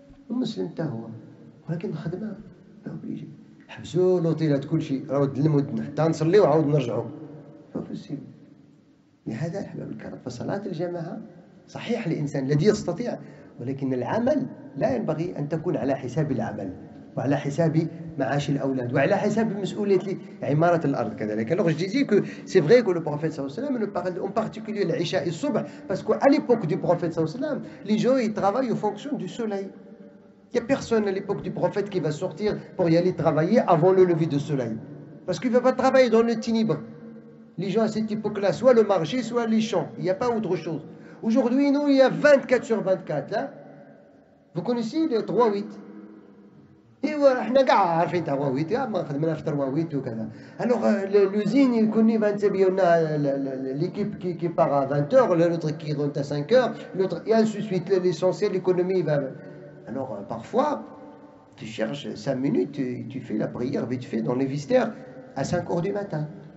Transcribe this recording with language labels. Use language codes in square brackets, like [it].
[ar] المسلم حتى هو، ولكن الخدمه لا بليجي حبسوا لوطيلات كلشي، راهو المدن حتى نصليو وعاود نرجعوا. فبسيب. لهذا احباب الكرام، فصلاه الجماعه صحيح الانسان الذي يستطيع، ولكن العمل لا ينبغي ان تكون على حساب العمل وعلى حساب معاش الاولاد وعلى حساب مسؤوليه عماره الارض كذلك. [fr] Alors je disais que c'est vrai que le prophète sallallahu alayhi wa sallam nous parle en particulier l'Isha et Subh, parce qu'à l'époque du prophète sallallahu alayhi wa sallam, les gens ils travaillent en fonction du soleil. Il n'y a personne à l'époque du prophète qui va sortir pour y aller travailler avant le lever du soleil. Parce qu'il ne va pas travailler dans le ténèbre. Les gens à cette époque-là, soit le marché, soit les champs. Il n'y a pas autre chose. Aujourd'hui, nous, il y a 24 sur 24. Là. Vous connaissez les 3-8. Et voilà, [ar] احنا كاع عارفين تاع 3-8 ما خدمنا في 3-8 وكذا. [fr] Alors l'usine il connaît 27 l'équipe qui part à 20h, l'autre qui rentre à 5h, l'autre et ainsi de suite. L'essentiel l'économie va. Alors parfois tu cherches 5 minutes et tu fais la prière vite fait dans les vestiaires à 5h du matin.